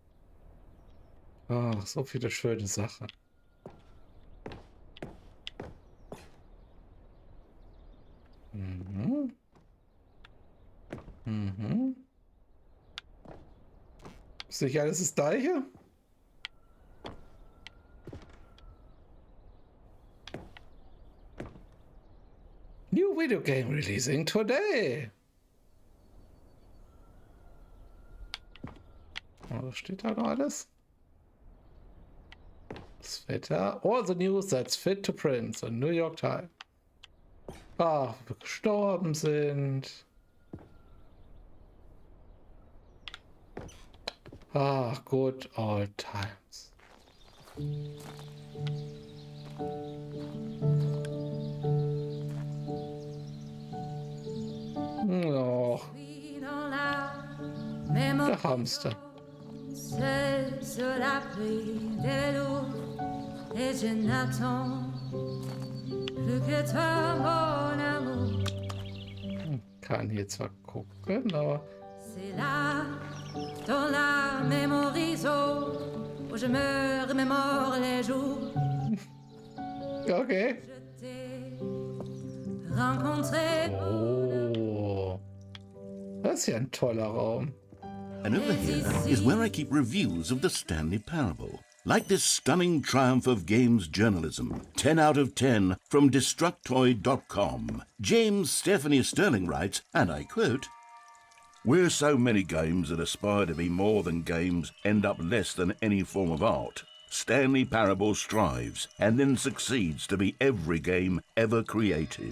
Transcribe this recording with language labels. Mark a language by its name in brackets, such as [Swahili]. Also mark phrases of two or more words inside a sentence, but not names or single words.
[German] Ach, so viele schöne Sachen. Mhm. Mhm. Ist nicht alles das Gleiche? [English] New video game releasing today. [German] Was steht da noch alles? Das Wetter. [English] All the news that's fit to print. So New York Times. [German] Ach, wir gestorben sind. Ach, [English] good old times. [German] Oh, der Hamster. [French] Seul sur l'abri des loups, et je n'attends plus que toi, mon amour. [German] Kann hier zwar gucken, aber. [French] C'est là, dans la mémorisation, où je me remémore les jours. Okay. Je t'ai rencontré. Oh. [German] Das ist ja ein toller Raum. [English] And over here is where I keep reviews of the Stanley Parable. Like this stunning triumph of games journalism, 10 out of 10 from Destructoid.com. James Stephanie Sterling writes, and I quote, "Where so many games that aspire to be more than games end up less than any form of art, Stanley Parable strives and then succeeds to be every game ever created."